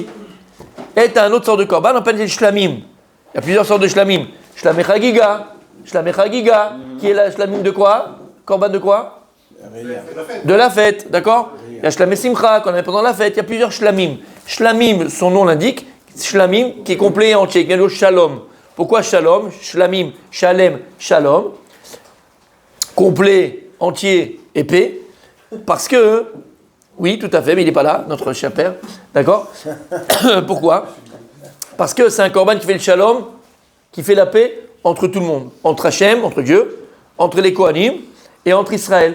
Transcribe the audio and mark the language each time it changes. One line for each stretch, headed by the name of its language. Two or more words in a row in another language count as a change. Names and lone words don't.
French: Et tu as un autre sort de korban, on appelle les shlamim. Il y a plusieurs sortes de shlamim.
Hebrew: שלמי חגיגה,
French: qui est la shlamim de quoi? Korban de quoi? De la fête, d'accord? Il y a
Hebrew: שלמי שמחה,
French: qu'on avait pendant la fête, il y a plusieurs shlamim. Shlamim, son nom l'indique, shlamim qui est complet et entier, qui vient de shalom. Pourquoi shalom?
Hebrew: שלמים, שלם, שלום.
French: Complet, entier, épais. Parce que, oui, tout à fait, mais il n'est pas là, notre cher père, d'accord? Pourquoi? Parce que c'est un korban qui fait le shalom, qui fait la paix entre tout le monde, entre Hachem, entre Dieu, entre les Kohanim et entre Israël.